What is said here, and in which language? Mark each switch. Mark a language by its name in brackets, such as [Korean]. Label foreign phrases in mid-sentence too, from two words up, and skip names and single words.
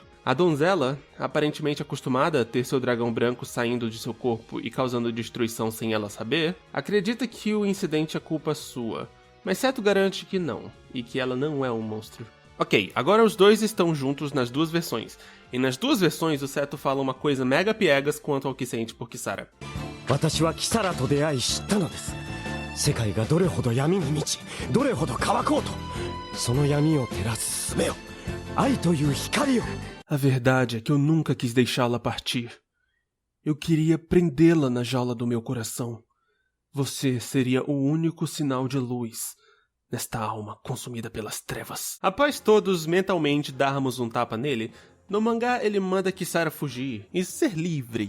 [Portuguese] A donzela, aparentemente acostumada a ter seu dragão branco saindo de seu corpo e causando destruição sem ela saber, acredita que o incidente é culpa sua, mas Seto garante que não, e que ela não é um monstro. Ok, agora os dois estão juntos nas duas versões, e nas duas versões o Seto fala uma coisa mega piegas quanto ao que sente por Kisara. [Japanese] 私はキサラと出会い知ったのです。世界がどれほど闇に満ち、どれほど乾こうと、その闇を照らす術を、愛という光を。 [Portuguese] A verdade é que eu nunca quis deixá-la partir. Eu queria prendê-la na jaula do meu coração. Você seria o único sinal de luz nesta alma consumida pelas trevas. Após todos mentalmente darmos um tapa nele, no mangá ele manda Kisara fugir e ser livre.